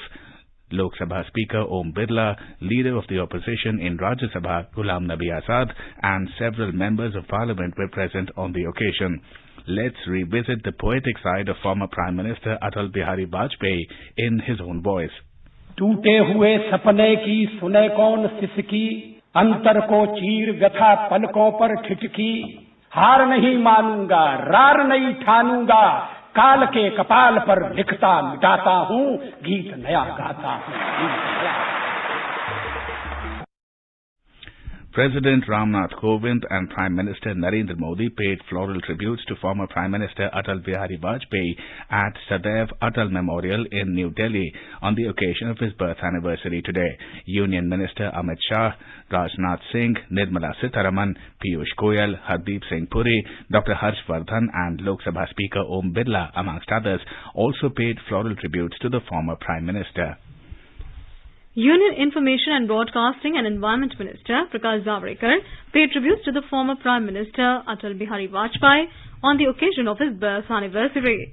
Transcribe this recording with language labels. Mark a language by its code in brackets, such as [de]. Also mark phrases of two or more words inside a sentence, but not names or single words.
[en] Lok Sabha Speaker Om Birla, Leader of the Opposition in Rajya Sabha Ghulam Nabi Azad, and several members of Parliament were present on the occasion. Let's revisit the poetic side of former Prime Minister Atal Bihari Vajpayee in his own voice. [hi] टूटे हुए सपने की सुने कौन सिसकी, अंतर को चीर व्यथा पलकों पर ठिठकी, हार नहीं मानूंगा रार नहीं ठानूंगा, काल के कपाल पर लिखता मिटाता हूँ, गीत नया गाता हूँ. [en] President Ramnath Kovind and Prime Minister Narendra Modi paid floral tributes to former Prime Minister Atal Bihari Vajpayee at Sadaiv Atal Memorial in New Delhi on the occasion of his birth anniversary today. Union Minister Amit Shah, Rajnath Singh, Nirmala Sitharaman, Piyush Goyal, Hardeep Singh Puri, Dr. Harsh Vardhan and Lok Sabha Speaker Om Birla, amongst others, also paid floral tributes to the former Prime Minister. Union Information and Broadcasting and Environment Minister Prakash Zavadekar paid tributes to the former Prime Minister Atal Bihari Vajpayee on the occasion of his birth anniversary.